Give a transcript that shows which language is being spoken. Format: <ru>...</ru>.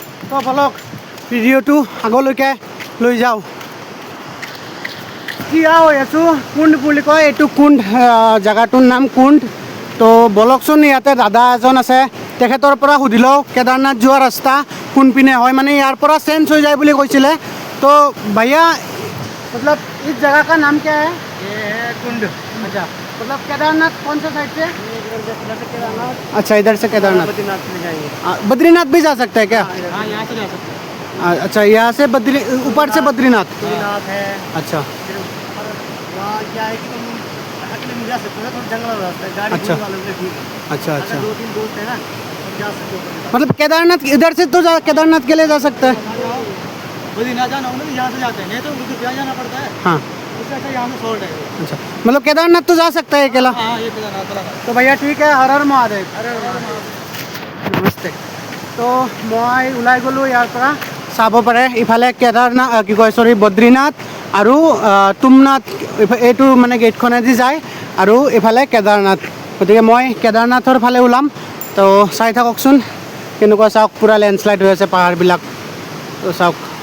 <as>তো ব'লক ভিডিঅ'টো আগলৈকে লৈ যাওঁ। থিয় হৈ আছোঁ, কুণ্ড বুলি কয় এইটো, কুণ্ড জেগাটোৰ নাম কুণ্ড। তো ব'লকচোন, ইয়াতে দাদা এজন আছে, তেখেতৰ পৰা সুধি লওঁ কেদাৰনাথ যোৱা ৰাস্তা কোনপিনে হয়, মানে ইয়াৰ পৰা চেঞ্জ হৈ যায় বুলি কৈছিলে।</as> <hi>তো भैया मतलब इस जगह का नाम क्या है? ये है कुंड। अच्छा, मतलब केदारनाथ कौन सा साइड से? केदारनाथ। अच्छा, इधर से केदारनाथ। बद्रीनाथ में जाएंगे। बद्रीनाथ भी जा सकते हैं क्या? हाँ, यहाँ से जा सकते हैं। अच्छा, यहाँ से ऊपर से बद्रीनाथ। बद्रीनाथ है। अच्छा, वहाँ क्या है कि तुम अकेले नहीं जा सकते हो, थोड़ा जंगल वाला रास्ता है, गाड़ी अच्छा। वालों के लिए ठीक है। अच्छा, अगर अच्छा, 2-3 दोस्त है ना, तो जा सकते हो। मतलब केदारनाथ इधर से तो केदारनाथ के लिए जा सकते हैं। बद्रीनाथ जाना होगा तो यहाँ से जाते हैं, नहीं तो मुझे यहाँ जाना पड़ता है। हाँ, उससे अच्छा यहाँ में शॉर्ट है। अच्छा, मतलब केदारनाथ तो जा सकता है अकेला। हाँ, ये केदारनाथ वाला है। तो भैया ठीक है, हर हर महादेव। अरे</hi> <as>নমস্তে। তো মই ওলাই গ'লোঁ ইয়াৰ পৰা, চাব পাৰে ইফালে কেদাৰনাথ কি কয় চৰি বদ্ৰীনাথ আৰু তুমনাথ, এইটো মানে গেটখনেদি যায়, আৰু ইফালে কেদাৰনাথ। গতিকে মই কেদাৰনাথৰ ফালে ওলাম। তো চাই থাককচোন কেনেকুৱা, চাওক পূৰা লেণ্ডশ্লাইড হৈ আছে পাহাৰবিলাক। তো চাওক।</as>